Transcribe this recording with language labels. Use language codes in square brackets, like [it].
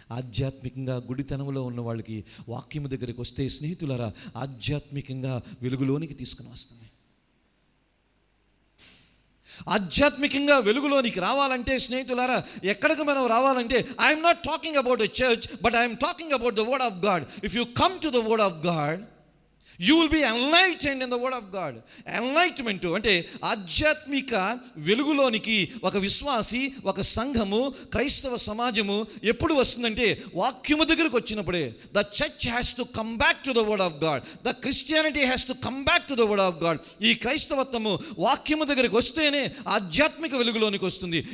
[te] ఆధ్యాత్మికంగా గుడితనంలో ఉన్న వాళ్ళకి వాక్యము దగ్గరికి వస్తే స్నేహితులారా ఆధ్యాత్మికంగా వెలుగులోనికి తీసుకుని వస్తుంది. ఆధ్యాత్మికంగా వెలుగులోనికి రావాలంటే స్నేహితులారా ఎక్కడికి మనం రావాలంటే, [en] I'm not talking about a church, but I'm talking about the word of God. If you come to the word of God, you will be enlightened in the word of God. [te] Enlightenment అంటే ఆధ్యాత్మిక వెలుగులోనికి ఒక విశ్వాసి, ఒక సంఘము, క్రైస్తవ సమాజము ఎప్పుడు వస్తుందంటే వాక్యము దగ్గరికి వచ్చినప్పుడే. [en] The church has to come back to the word of God. The Christianity has to come back to the word of God. [te] ఈ క్రైస్తవత్వము వాక్యము దగ్గరికి వస్తేనే ఆధ్యాత్మిక వెలుగులోనికి వస్తుంది.